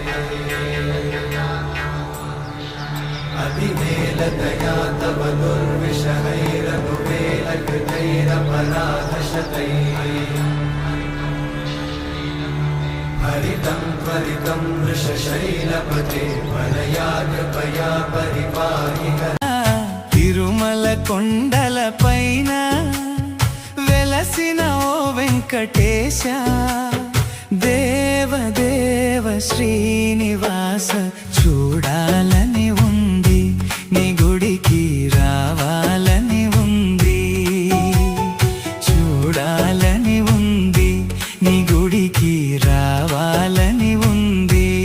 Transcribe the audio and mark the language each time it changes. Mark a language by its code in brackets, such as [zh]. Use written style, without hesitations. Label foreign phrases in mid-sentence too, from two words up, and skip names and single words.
[sa] अतिवेलतया तव दुर्विषहैरघुवेलकृतैरपराधशतैः हरितं त्वरितं वृषशैलपते वलया कृपया परिपाहि. [te] తిరుమల కొండల పైన వెలసిన ఓ వెంకటేశ, దేవదేవ శ్రీనివాస, చూడాలని ఉంది నీ గుడికి రావాలని ఉంది, చూడాలని ఉంది నీ గుడికి రావాలని ఉంది.